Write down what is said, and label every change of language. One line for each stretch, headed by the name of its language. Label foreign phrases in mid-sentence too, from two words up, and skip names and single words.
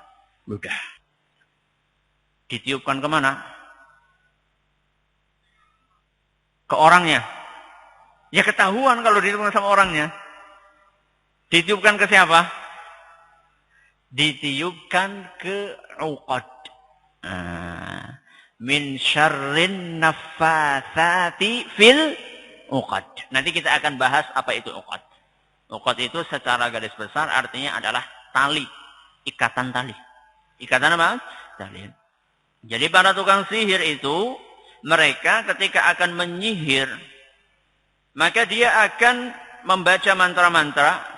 Indonesian: Ludah. Ditiupkan kemana? Ke orangnya. Ya ketahuan kalau ditiupkan sama orangnya. Ditiupkan ke siapa? Ditiupkan ke uqad.
Arabic: من شر النفاثات في العقد.
Indonesian: Nanti kita akan bahas apa itu uqad. Uqad itu secara garis besar artinya adalah tali, ikatan tali. Ikatan apa? Tali. Jadi para tukang sihir itu, mereka ketika akan menyihir, maka dia akan membaca mantra-mantra.